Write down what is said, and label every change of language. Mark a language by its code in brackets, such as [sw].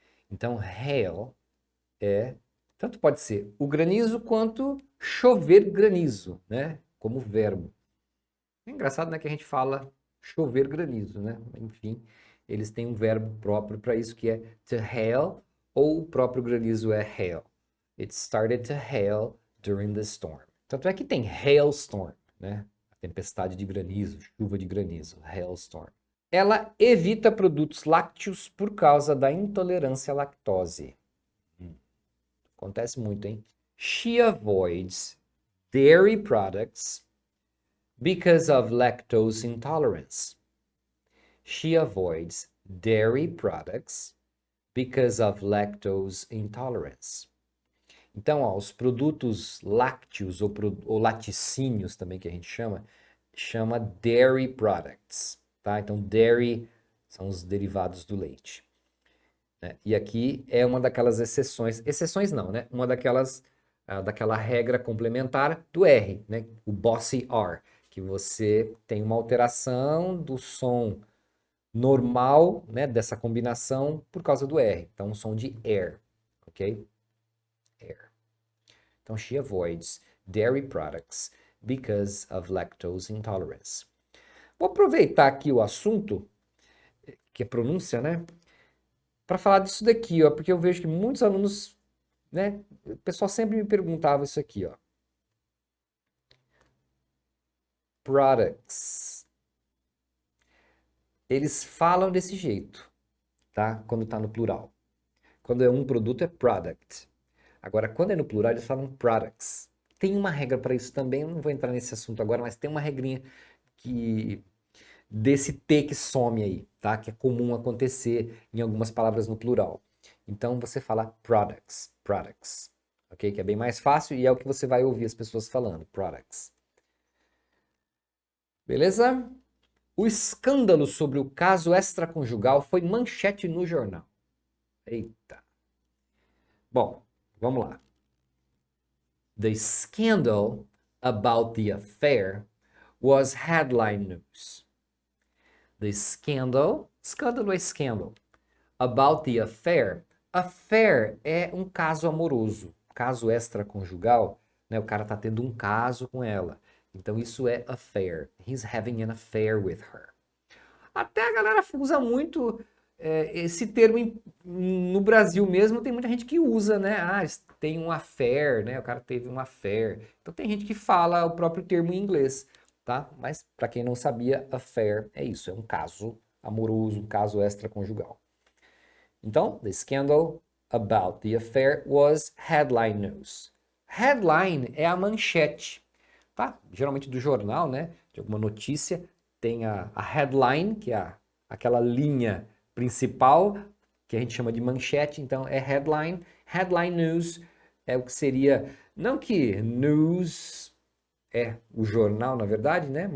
[pt] Então, hail tanto pode ser o granizo quanto chover granizo, né? Como verbo. É engraçado, né, que a gente fala chover granizo, né? Enfim, eles têm um verbo próprio para isso que é to hail, ou o próprio granizo é hail. [en] It started to hail during the storm. [pt] Tanto é que tem hailstorm, né? A tempestade de granizo, chuva de granizo, hailstorm. Ela evita produtos lácteos por causa da intolerância à lactose. Acontece muito, hein? [en] She avoids dairy products because of lactose intolerance. She avoids dairy products because of lactose intolerance. [pt] Então, ó, os produtos lácteos ou laticínios também que a gente chama dairy products, tá? Então, dairy são os derivados do leite. Né? E aqui é uma daquelas exceções não, né? Uma daquela regra complementar do R, né? O bossy R, que você tem uma alteração do som normal, né, dessa combinação por causa do R. Então, um som de air, ok? Air. [en] Então, she avoids dairy products because of lactose intolerance. [pt] Vou aproveitar aqui o assunto, que é pronúncia, né? Para falar disso daqui, ó, porque eu vejo que muitos alunos, né? O pessoal sempre me perguntava isso aqui, ó. [en] Products. [pt] Eles falam desse jeito, tá? Quando tá no plural. Quando é um produto é product. Agora, quando é no plural, eles falam products. Tem uma regra para isso também, eu não vou entrar nesse assunto agora, mas tem uma regrinha que desse T que some aí, tá? Que é comum acontecer em algumas palavras no plural. Então, você fala products, ok? Que é bem mais fácil e é o que você vai ouvir as pessoas falando, products. Beleza? O escândalo sobre o caso extraconjugal foi manchete no jornal. Eita. Bom, vamos lá. [en] The scandal about the affair was headline news. The scandal, [pt] escândalo é [en] scandal, about the affair. [pt] Affair é um caso amoroso, caso extraconjugal, né? O cara tá tendo um caso com ela. Então isso é affair. [en] He's having an affair with her. [pt] Até a galera usa muito esse termo no Brasil mesmo, tem muita gente que usa, né? Ah, tem um affair, né? O cara teve um affair. Então tem gente que fala o próprio termo em inglês, tá? Mas para quem não sabia, affair é isso, é um caso amoroso, um caso extraconjugal. [en] Então, the scandal about the affair was headline news. [pt] Headline é a manchete, tá? Geralmente do jornal, né? De alguma notícia, tem a headline, que é aquela linha principal, que a gente chama de manchete, então é headline. Headline news é o que seria, não que news é o jornal, na verdade, né?